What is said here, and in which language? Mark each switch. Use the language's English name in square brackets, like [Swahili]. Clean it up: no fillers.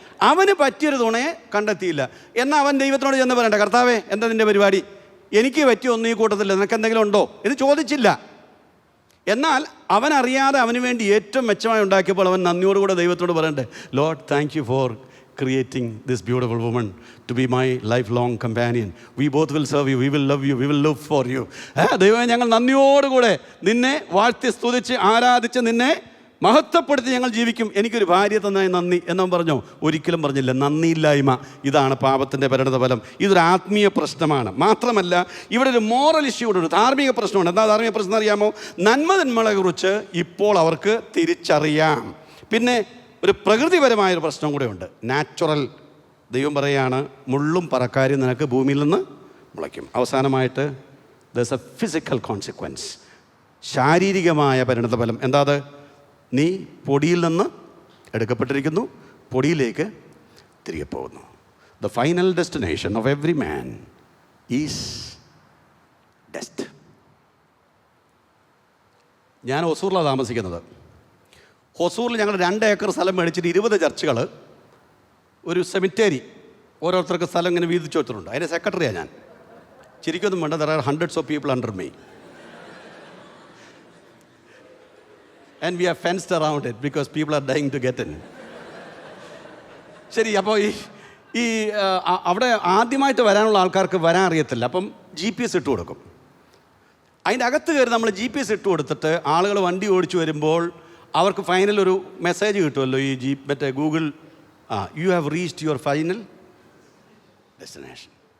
[Malayalam] അവന് പറ്റിയൊരു തുണയെ കണ്ടെത്തിയില്ല. എന്നാൽ അവൻ ദൈവത്തിനോട് ചെന്ന് പറയണ്ട, കർത്താവേ എന്താ നിൻ്റെ പരിപാടി? എനിക്ക് പറ്റിയൊന്നും ഈ കൂട്ടത്തില്ല, നിനക്ക് എന്തെങ്കിലും ഉണ്ടോ എന്ന് ചോദിച്ചില്ല. എന്നാൽ അവനറിയാതെ അവന് വേണ്ടി ഏറ്റവും മെച്ചമായി ഉണ്ടാക്കിയപ്പോൾ അവൻ നന്ദിയോടുകൂടെ ദൈവത്തോട് പറയണ്ടേ, [English] Lord thank you for creating this beautiful woman to be my lifelong companion. We both will serve you, we will love you, we will live for you. [Malayalam] ദൈവമേ, ഞങ്ങൾ നന്ദിയോടുകൂടെ നിന്നെ വാഴ്ത്തി സ്തുതിച്ച് ആരാധിച്ച് നിന്നെ മഹത്വപ്പെടുത്തി ഞങ്ങൾ ജീവിക്കും. എനിക്കൊരു ഭാര്യ തന്നായി നന്ദി എന്നവൻ പറഞ്ഞോ? ഒരിക്കലും പറഞ്ഞില്ല. നന്ദിയില്ലായ്മ, ഇതാണ് പാപത്തിൻ്റെ പരിണത ഫലം. ഇതൊരു ആത്മീയ പ്രശ്നമാണ്. മാത്രമല്ല ഇവിടെ ഒരു മോറൽ ഇഷ്യൂ, ഒരു ധാർമ്മിക പ്രശ്നമുണ്ട്. എന്താ ധാർമ്മിക പ്രശ്നം അറിയാമോ? നന്മതിന്മകളെക്കുറിച്ച് ഇപ്പോൾ അവർക്ക് തിരിച്ചറിയാം. പിന്നെ ഒരു പ്രകൃതിപരമായൊരു പ്രശ്നം കൂടെ ഉണ്ട്, നാച്ചുറൽ. ദൈവം പറയുകയാണ്, മുള്ളും പറക്കാരും നിനക്ക് ഭൂമിയിൽ നിന്ന് മുളയ്ക്കും. അവസാനമായിട്ട് [English] there is a physical consequence, [Malayalam] ശാരീരികമായ പരിണതഫലം. എന്താ അത്? നീ പൊടിയിൽ നിന്ന് എടുക്കപ്പെട്ടിരിക്കുന്നു, പൊടിയിലേക്ക് തിരികെ പോകുന്നു. [English] The final destination of every man is dust. [Malayalam] ഞാൻ ഒസൂറിലാണ് താമസിക്കുന്നത്. ഹൊസൂറിൽ ഞങ്ങൾ 2 ഏക്കർ സ്ഥലം മേടിച്ചിട്ട് 20 ചർച്ചുകൾ, ഒരു സെമിറ്റേരി, ഓരോരുത്തർക്ക് സ്ഥലം ഇങ്ങനെ വീതിച്ചു വെച്ചിട്ടുണ്ട്. അതിൻ്റെ സെക്രട്ടറിയാണ് ഞാൻ. ശരിക്കൊന്നും വേണ്ട, [English] there are hundreds of people under me and we are fenced around it because people are dying to get in. [Malayalam] ശരി, അപ്പോൾ ഈ അവിടെ ആദ്യമായിട്ട് വരാനുള്ള ആൾക്കാർക്ക് വരാൻ അറിയത്തില്ല. അപ്പം GPS ഇട്ട് കൊടുക്കും. അതിൻ്റെ അകത്ത് കയറി നമ്മൾ GPS ഇട്ട് കൊടുത്തിട്ട് ആളുകൾ വണ്ടി ഓടിച്ചു വരുമ്പോൾ അവർക്ക് ഫൈനൽ ഒരു മെസ്സേജ് കിട്ടുമല്ലോ, ഈ മറ്റേ Google, [English] You have reached your final destination.